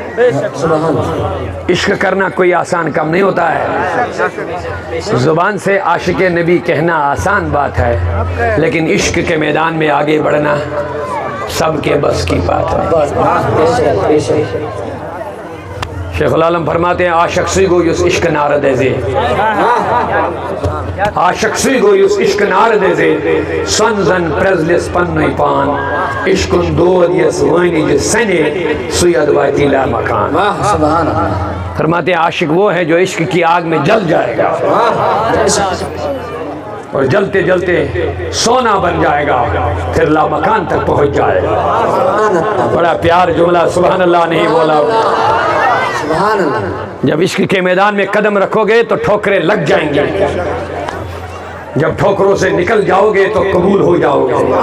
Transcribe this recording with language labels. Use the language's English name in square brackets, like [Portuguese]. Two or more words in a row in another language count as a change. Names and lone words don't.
[Hindi] इश्क करना कोई आसान काम नहीं होता है। जुबान से आशिक नबी कहना आसान बात है, लेकिन इश्क के मैदान में आगे बढ़ना सबके बस की बात है। [Kashmiri] शेखुल आलम [Hindi] फरमाते हैं [Kashmiri] आशक्सी गो युस इश्क नार देजे, आशक्सी गो युस इश्क नार देजे, सनजन प्रेजलिस पन्नई पान, इश्कुन दोद यस वानी जिस सने सुयद वातीला मकान। [Hindi] फरमाते हैं आशिक वो है जो इश्क की आग में जल जाएगा और जलते जलते सोना बन जाएगा, फिर लामकान तक पहुंच जाएगा। बड़ा प्यार जुमला, [Arabic] سبحان الله [Hindi] नहीं बोला। जब इश्क के मैदान में कदम रखोगे तो ठोकरें लग जाएंगी, जब ठोकरों से निकल जाओगे तो कबूल हो जाओगे।